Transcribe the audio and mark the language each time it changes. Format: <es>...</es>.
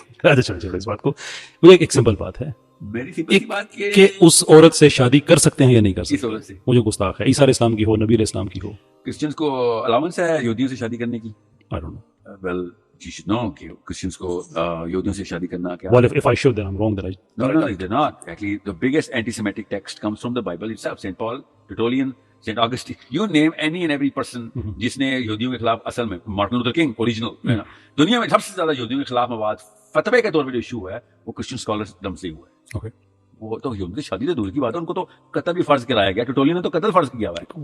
<ur>چلو اس بات کو, مجھے ایک سمپل بات ہے کہ اس عورت سے شادی کر سکتے ہیں یا نہیں کر سکتے. وہ جو گستاخ ہے, عیسیٰ علیہ السلام کی ہو, نبی علیہ السلام کی ہو. کرسچنز کو الاؤنس ہے یہودیوں سے شادی کرنے کی.</ur> <en>I don't know. Well, you should know</en> <ur>کہ کرسچنز کو یہودیوں سے شادی کرنا کیا.</ur> <en>Well, if I should, then I'm wrong. That No, they're not. Actually, the biggest anti-Semitic text comes from the Bible itself. St. Paul, Tertullian, St. Augustine. You name any and every person</en> <ur>جس نے یہودیوں کے خلاف, اصل میں Martin Luther king original دنیا میں سب سے زیادہ یہودیوں کے خلاف مواد فتوے کے طور پہ جو ایشو ہے وہ کرسچن اسکالرز دم سے ہوا ہے.</ur> <en>Okay.</en> <ur>وہ تو یہودی شادی تو دور کی بات ہے, ان کو تو قتل بھی فرض کرایا گیا. ٹرٹولین نے تو قتل فرض کیا ہوا ہے.</ur>